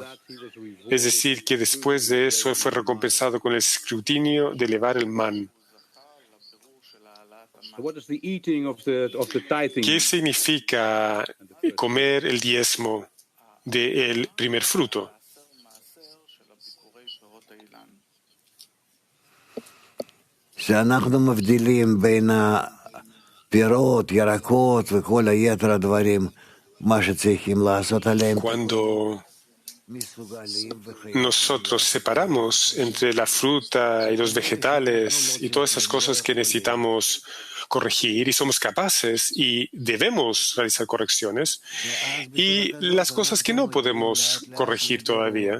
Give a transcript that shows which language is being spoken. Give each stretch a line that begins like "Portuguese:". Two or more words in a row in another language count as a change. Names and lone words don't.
Spanish: Es decir, que después de eso fue recompensado con el escrutinio de elevar el man. ¿Qué significa comer el diezmo del primer fruto?
Hebrew: שאנחנו מבדילים בין הפירות, ירקות וכל היתר הדברים, מה שצריכים לעשות עליהם.
Spanish: Cuando nosotros separamos entre la fruta y los vegetales y todas esas cosas que necesitamos corregir y somos capaces y debemos realizar correcciones y las cosas que no podemos corregir todavía.